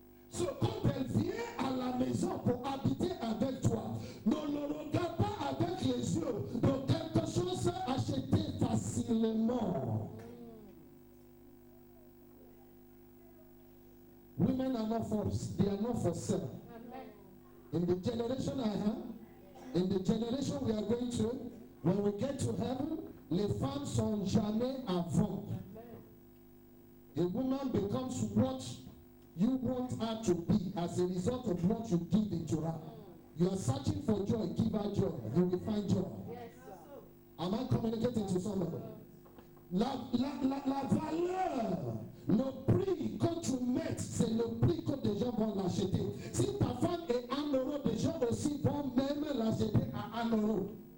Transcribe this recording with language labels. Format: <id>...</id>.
<fr>So, quand elle vient à la maison pour habiter avec toi, ne le regarde pas avec les yeux de quelque chose acheté facilement.</fr> <en>Women are not for, they are not for sale. In the generation I have, in the generation we are going to, when we get to heaven,</en> <fr>les femmes sont jamais à vendre.</fr> <en>A woman becomes what you want her to be as a result of what you give into her. You are searching for joy, give her joy, you will find joy. Am I communicating to somebody?</en> <fr>La valeur, le prix que tu mets, c'est le prix que des gens vont l'acheter. Si ta femme est 1 euro, des gens aussi vont même l'acheter à 1 euro.</fr>